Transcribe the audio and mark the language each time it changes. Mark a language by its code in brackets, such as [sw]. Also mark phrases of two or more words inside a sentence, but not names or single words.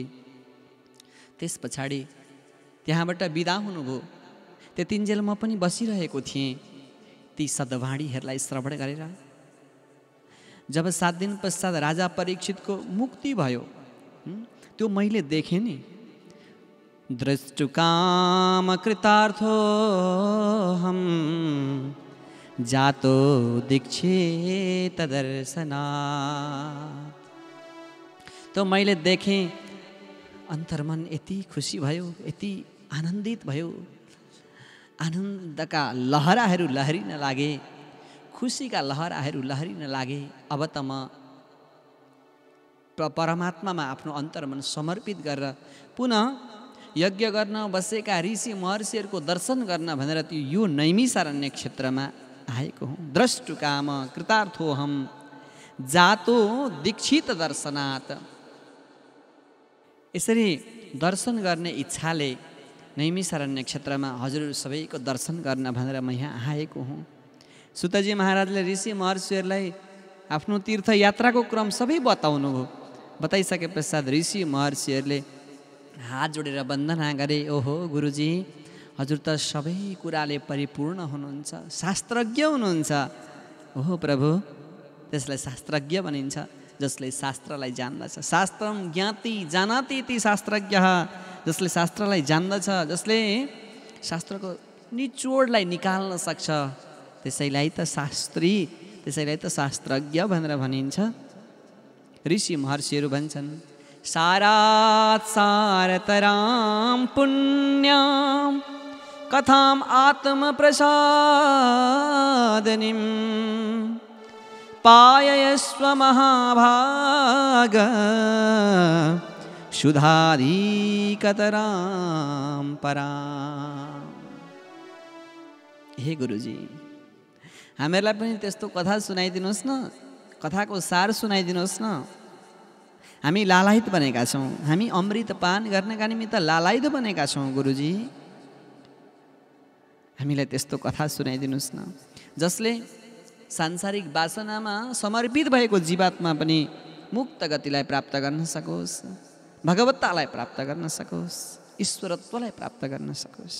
[ne] त्यस पछाडि त्यहाँबाट बिदा हुनुभयो। त्यतिन्जेल म पनि बसिरहेको थिएँ ती सद्वाणीहरूलाई श्रवण गरेर। जब 7 दिन पश्चात राजा परीक्षितको मुक्ति भयो, त्यो मैले देखेँ नि। [sa] दृष्टुकाम कृतार्थो हम जातो दीक्षित दर्शनात्। [ne] तो मैले देखेँ, अन्तर्मन यति खुसी भयो, यति आनन्दित भयो, आनन्दका लहराहरू लहरिन लागे, खुसीका लहराहरू लहरिन लागे। अब त म परमात्मामा आफ्नो अन्तर्मन समर्पित गरेर पुनः यज्ञ गर्न बसेका ऋषि महर्षिहरूको दर्शन गर्न भनेर यो नैमिसारण्य क्षेत्रमा आएको हुँ। [sa] द्रष्टुकाम कृतार्थोहम जातो दीक्षित दर्शनात्। [ne] यसरी दर्शन गर्ने इच्छाले नैमिसारण्य क्षेत्रमा हजुरहरू सबैको दर्शन गर्न भनेर म यहाँ आएको हुँ। सुतजी महाराजले ऋषि महर्षिहरूलाई आफ्नो तीर्थयात्राको क्रम सबै बताउनु भयो। बताइसके पश्चात ऋषि महर्षिहरूले हात जोडेर वन्दना गरे। ओहो गुरुजी, हजुर त सबै कुराले परिपूर्ण हुनुहुन्छ, शास्त्रज्ञ हुनुहुन्छ। ओहो प्रभु, त्यसलाई शास्त्रज्ञ भनिन्छ जसले शास्त्रलाई जान्दछ। [sa] शास्त्रम ज्ञाति जानाति इति शास्त्रज्ञ। [ne] जसले शास्त्रलाई जान्दछ, जसले शास्त्रको निचोडलाई निकाल्न सक्छ, त्यसैलाई त शास्त्री, त्यसैलाई त शास्त्रज्ञ भनेर भनिन्छ। ऋषि महर्षिहरू भन्छन्, [sa] सारात् सारतरां पुण्यां कथां आत्मप्रसादनीं पाययस्व महाभाग शुद्धाधिकतरां परां। [ne] हे गुरुजी, हामीहरूलाई पनि त्यस्तो कथा सुनाइदिनुहोस् न, कथाको सार सुनाइदिनुहोस् न। हामी लालायित बनेका छौँ, हामी अमृत पान गर्नका निमित्त लालायित बनेका छौँ गुरुजी। हामीलाई त्यस्तो कथा सुनाइदिनुहोस् न जसले सांसारिक वासनामा समर्पित भएको जीवात्मा पनि मुक्त गतिलाई प्राप्त गर्न सकोस्, भगवत्तालाई प्राप्त गर्न सकोस्, ईश्वरत्वलाई प्राप्त गर्न सकोस्।